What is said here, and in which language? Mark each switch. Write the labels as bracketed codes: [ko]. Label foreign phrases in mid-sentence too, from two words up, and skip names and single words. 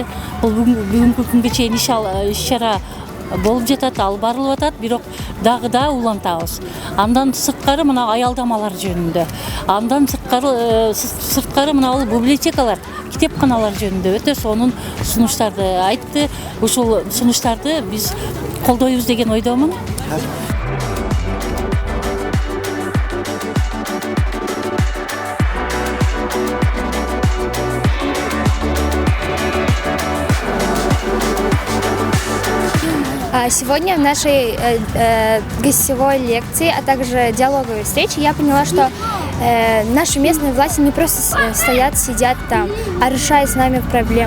[ky] Бул бүгүнкү күнгө чейин иш-чара болуп жатат, алып барылып атат, бирок дагы да улантабыз. Андан сырткары мына аялдамалар жөнүндө. Андан сырткары мына библиотекалар, китепканалар жөнүндө өтө сонун сунуштарды айтты. Ушул сунуштарды биз колдойбуз деген ойдомун. [ru] Сегодня в нашей гостевой лекции, а также диалоговой встрече я поняла, что наши местные власти не просто стоят, сидят там, а решают с нами проблемы.